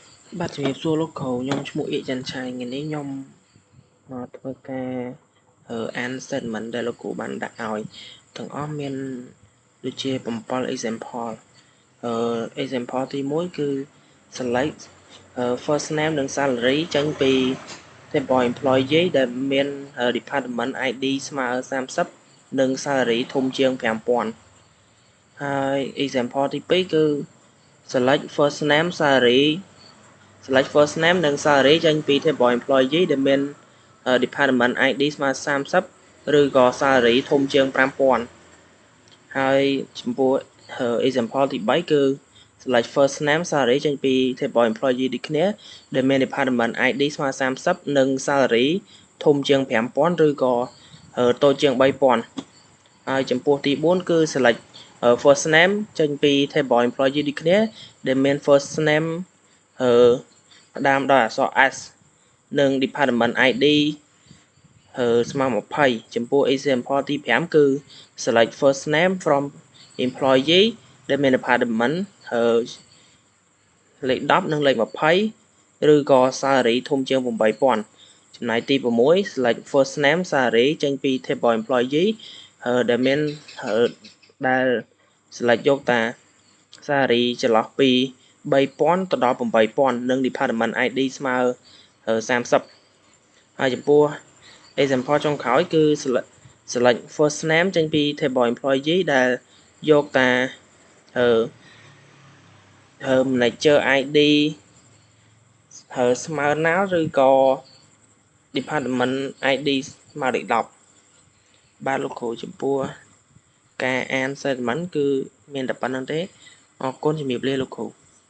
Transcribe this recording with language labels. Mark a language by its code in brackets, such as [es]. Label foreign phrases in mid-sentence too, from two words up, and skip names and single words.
[km] បាទជំរាបសួរលោកគ្រូខ្ញុំឈ្មោះអៀកច័ន្ទឆៃថ្ងៃនេះខ្ញុំមកធ្វើការអាន statement ដែលលោកគ្រូបានដាក់ឲ្យទាំងអស់មានដូចជា7 [en] example example [km] ទី1គឺ [en] select first name [km] និង salary ចេញពី [en] table employee [km] ដែលមាន [en] department ID [km] ស្មើ30និង salary ធំជាង 5000 ហើយ example ទី2គឺ [en] select first name salary select first name [km] និង salary ចេញពី [en] table employee [km] ដែលមាន [en] department ID [km] ស្មើ30ឬក៏ salary ធំជាង 5000 ហើយចំពោះ example ទី3គឺ select [en] first name salary [km] ចេញពី [en] table employee [km] ដូចគ្នាដែលមាន [en] department ID [km] ស្មើ30និង salary ធំជាង 5000 ឬក៏តូចជាង 3000 ហើយចំពោះទី4គឺ [en] select first name [km] ចេញពី [en] table employee [km] ដូចគ្នាដែលមាន [en] first name [km] ផ្ដើមដោយអក្សរ S និង [en] department ID [km] ស្មើ20ចំពោះ example ទី5គឺ [en] select first name from employee [km] ដែលមាន department លេខ10និងលេខ20ឬក៏ salary ធំជាង 8000 ចំណែកទី6 [en] select first name salary [km] ចេញពី [en] table employee [km] ដែលមានដែល select យកតា salary ចន្លោះពី3000ទៅដល់8000និង [en] department ID [km] ស្មើ 30ហើយចំពោះ example ចុងក្រោយគឺ [en] select first name [km] ចេញពី [en] table employee [km] ដែលយកតា [en] manager ID [km] ស្មើណាល់ឬក៏ [en] department ID [km] ស្មើលេខ10បាទលោកគ្រូចំពោះការអាន statement គឺមានតែប៉ុណ្្នឹងទេអរគុណជំរាបលាលោកគ្រូ